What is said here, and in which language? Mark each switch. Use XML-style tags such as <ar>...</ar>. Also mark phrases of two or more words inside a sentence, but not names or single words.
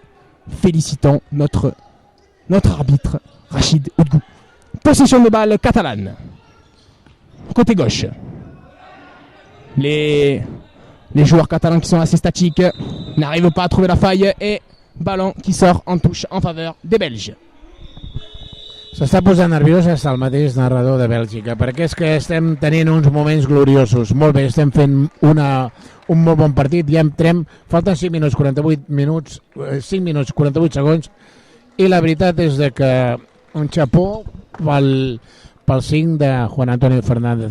<fr>Félicitons notre arbitre Rachid Oudgou. Possession de balle catalane. Côté gauche. Les joueurs catalans qui sont assez statiques n'arrivent pas à trouver la faille et ballon qui sort en touche en faveur des Belges.</fr> <ca>S'està posant nerviós el mateix narrador de Bèlgica, perquè és que estem tenint uns moments gloriosos. Molt bé, estem fent un molt bon partit, ja entrem, falten 5 minuts 48 segons, i la veritat és que un xapó pel 5 de Juan Antonio Fernández.</ca>